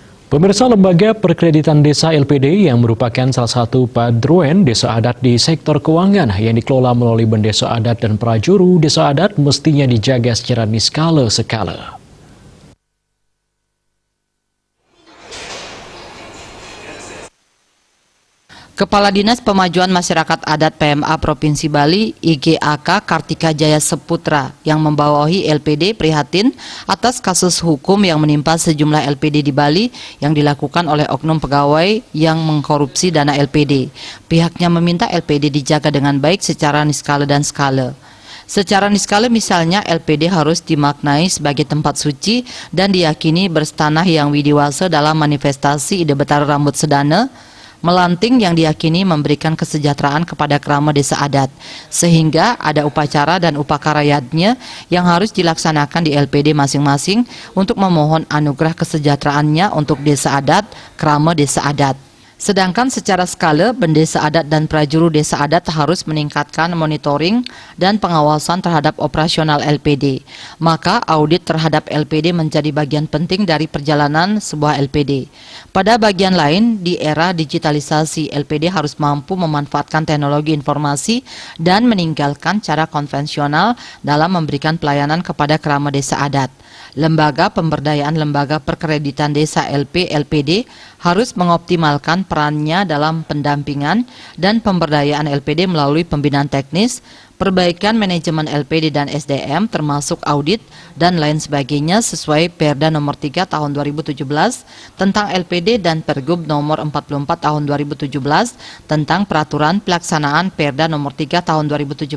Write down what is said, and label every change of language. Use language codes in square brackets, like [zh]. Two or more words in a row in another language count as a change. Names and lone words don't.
[id] Pemirsa, Lembaga Perkreditan Desa LPD yang merupakan salah satu padroen desa adat di sektor keuangan yang dikelola melalui Bendesa Adat dan Prajuru Desa Adat mestinya dijaga secara [ban] niskala sekala. [id] Kepala Dinas Pemajuan Masyarakat Adat PMA Provinsi Bali, IGAK Kartika Jaya Seputra, yang membawahi LPD prihatin atas kasus hukum yang menimpa sejumlah LPD di Bali yang dilakukan oleh oknum pegawai yang mengkorupsi dana LPD. Pihaknya meminta LPD dijaga dengan baik secara niskala dan skala. Secara niskala misalnya LPD harus dimaknai sebagai tempat suci dan diyakini berstanah yang widiwasa dalam manifestasi ide betara rambut sedana, melanting yang diyakini memberikan kesejahteraan kepada kerama desa adat, sehingga ada upacara dan upakarayatnya yang harus dilaksanakan di LPD masing-masing untuk memohon anugerah kesejahteraannya untuk desa adat, kerama desa adat. Sedangkan secara skala, Bendesa Adat dan Prajuru Desa Adat harus meningkatkan monitoring dan pengawasan terhadap operasional LPD. Maka audit terhadap LPD menjadi bagian penting dari perjalanan sebuah LPD. Pada bagian lain, di era digitalisasi, LPD harus mampu memanfaatkan teknologi informasi dan meninggalkan cara konvensional dalam memberikan pelayanan kepada kerama desa adat. Lembaga Pemberdayaan Lembaga Perkreditan Desa LPD harus mengoptimalkan perannya dalam pendampingan dan pemberdayaan LPD melalui pembinaan teknis, perbaikan manajemen LPD dan SDM termasuk audit dan lain sebagainya sesuai Perda nomor 3 tahun 2017 tentang LPD dan Pergub nomor 44 tahun 2017 tentang peraturan pelaksanaan Perda nomor 3 tahun 2017.